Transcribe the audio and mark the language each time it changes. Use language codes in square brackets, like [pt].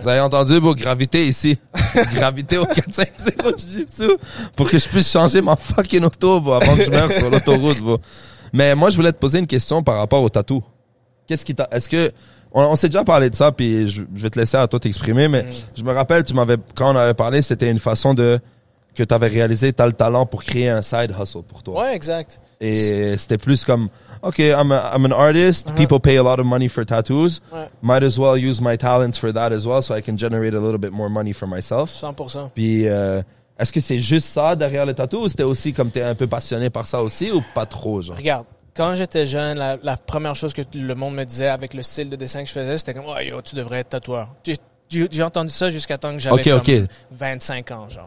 [fr] Vous avez entendu, beau, gravité ici. Gravité au 450 Jiu-Jitsu pour que je puisse changer ma fucking auto, bro, avant que je meure sur l'autoroute, bro. Mais moi, je voulais te poser une question par rapport au tatou. Qu'est-ce qui t'a... Est-ce que... On s'est déjà parlé de ça, puis je vais te laisser à toi t'exprimer, mais je me rappelle, quand on avait parlé, c'était une façon que t'avais réalisé, t'as le talent pour créer un side hustle pour toi. Ouais, exact. [en] Et c'était plus comme, OK, I'm an artist, people pay a lot of money for tattoos, might as well use my talents for that as well, so I can generate a little bit more money for myself. [fr] 100%. Puis, est-ce que c'est juste ça derrière le tatou, ou c'était aussi comme t'es un peu passionné par ça aussi, ou pas trop, genre? Regarde. Quand j'étais jeune, la première chose que le monde me disait avec le style de dessin que je faisais, c'était comme, oh, yo, tu devrais être tatoueur. J'ai entendu ça jusqu'à temps que j'avais comme 25 ans, genre.